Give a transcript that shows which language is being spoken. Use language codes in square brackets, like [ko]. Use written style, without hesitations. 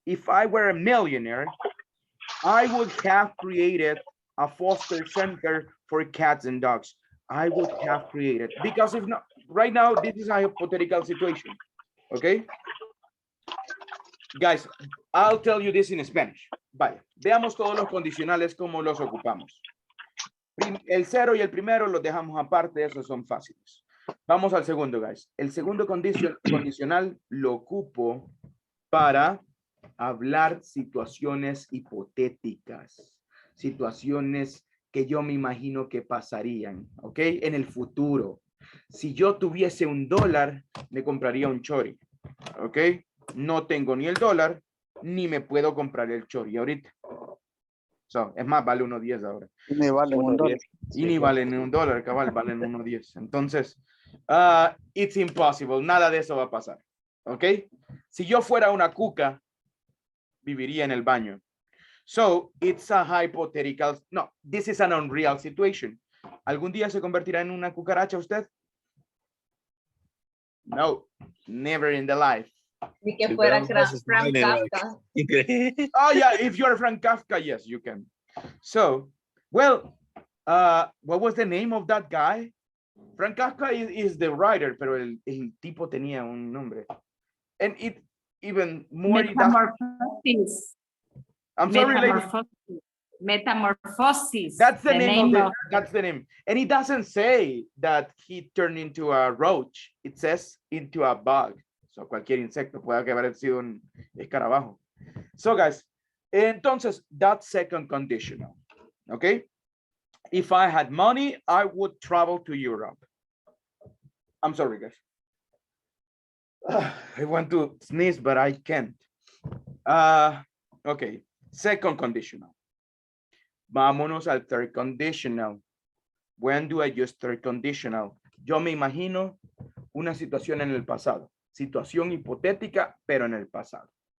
[en] If I were a millionaire, I would have created a foster center for cats and dogs. I would have created, because if not, right now, this is a hypothetical situation, okay? Guys, I'll tell you this in Spanish. [es] Vaya, veamos todos los condicionales como los ocupamos. El 0 y el primero los dejamos aparte, esos son fáciles. Vamos al segundo, guys. El segundo condicional lo ocupo para hablar situaciones hipotéticas, situaciones que yo me imagino que pasarían, ¿ok? En el futuro. Si yo tuviese $1, me compraría un chori, ¿ok? No tengo ni el dólar, ni me puedo comprar el chori ahorita. So, es más, vale 1.10 ahora. Ni vale un dólar. Y ni valen $1, cabal, valen 1.10. [en] Entonces, it's impossible. [es] Nada de eso va a pasar. ¿Ok? Si yo fuera una cuca, viviría en el baño. [en] So, it's a hypothetical. No, this is an unreal situation. ¿Algún día se convertirá en una cucaracha usted? No, never in the life. [es] Ni que fuera Frank Kafka. [en] Oh yeah, if you're Frank Kafka, yes, you can. So, well, what was the name of that guy? Frank Kafka is the writer, [es] pero el tipo tenía un nombre. [en] And it even more. Metamorphosis. I'm sorry, lady. Metamorphosis. That's the name of it. That's the name. And it doesn't say that he turned into a roach. It says into a bug. [es] So cualquier insecto puede haber sido un escarabajo. [en] So guys, entonces that's second conditional. Okay. If I had money, I would travel to Europe. I'm sorry, guys. I want to sneeze, but I can't. Okay. Second conditional. [es] Vámonos al [en] third conditional. When do I use third conditional? [es] Yo me imagino una situación en el pasado. Situación hipotética, pero en el pasado.